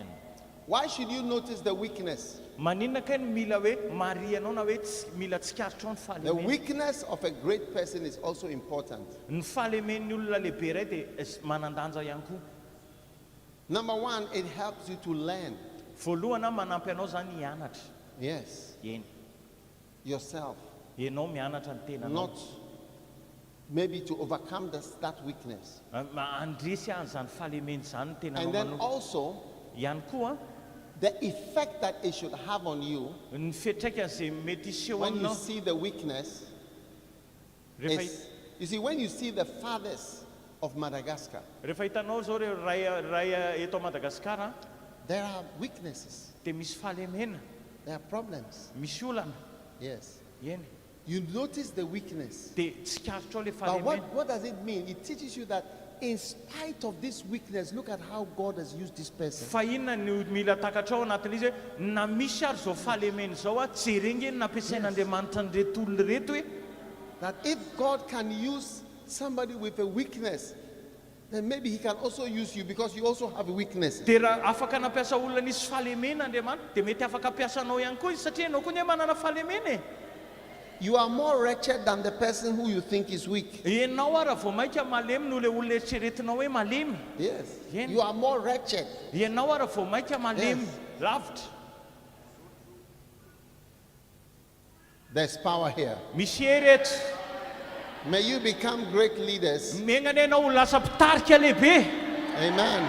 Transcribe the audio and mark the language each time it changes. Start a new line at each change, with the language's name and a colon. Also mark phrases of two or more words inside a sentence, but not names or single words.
English: Why should you notice the weakness?
Malagasy: Maninona kay no mila hoe marianao na hoe mila tsikaritra ao ny
English: The
Malagasy: fahalemeny.
English: weakness of a great person is also important.
Malagasy: Ny fahalemen'ny olona lehibe iray dia manandanja ihany koa.
English: Number 1, it helps you to learn.
Malagasy: Voalohana manampy anao zany hianatra.
English: Yes.
Malagasy: Eny,
English: Yourself.
Malagasy: ianao mianatra ny tenanao.
English: Not maybe to overcome that weakness.
Malagasy: Andresy an'izany fahalemeny zany ny tenanao
English: And then
Malagasy: manoka.
English: also,
Malagasy: Ihany koa
English: the effect that it should have on you
Malagasy: ny fiatraikany zay mety iseho
English: when you
Malagasy: aminao.
English: see the weakness
Malagasy: Rehefa
English: is, you see, when you see the fathers of Madagascar,
Malagasy: rehefa hitanao zao reo ray eto Madagaskar
English: there are weaknesses,
Malagasy: dia misy fahalemena,
English: there are problems.
Malagasy: misy olana.
English: Yes.
Malagasy: Eny,
English: You notice the weakness.
Malagasy: dia tsikaritra ao le
English: But
Malagasy: fahalemena.
English: what does it mean? It teaches you that in spite of this weakness, look at how God has used this person.
Malagasy: Fa inona no mila takatra ao anatin'izy hoe na misy ary zao fahalemeny zao jerenge ny nampiasain'Andriamanitra ny reto olona reto hoe
English: That if God can use somebody with a weakness, then maybe he can also use you because you also have a weakness.
Malagasy: dia raha afaka nampiasa olona nisy fahalemena Andriamanitra dia mety afaka ampiasanao ihany koa izy satria ianao koa ny hoe manana fahalemena e.
English: You are more wretched than the person who you think is weak.
Malagasy: Ianao raha vao maika malemy no le olona eritreretinao hoe malemy.
English: Yes.
Malagasy: Yen.
English: You are more wretched.
Malagasy: Ianao raha vao maika malemy
English: Yes.
Malagasy: lavitra.
English: There's power here.
Malagasy: Misy heretra.
English: May you become great leaders.
Malagasy: Megnany ianao ho lasa mpitarika lehibe.
English: Amen.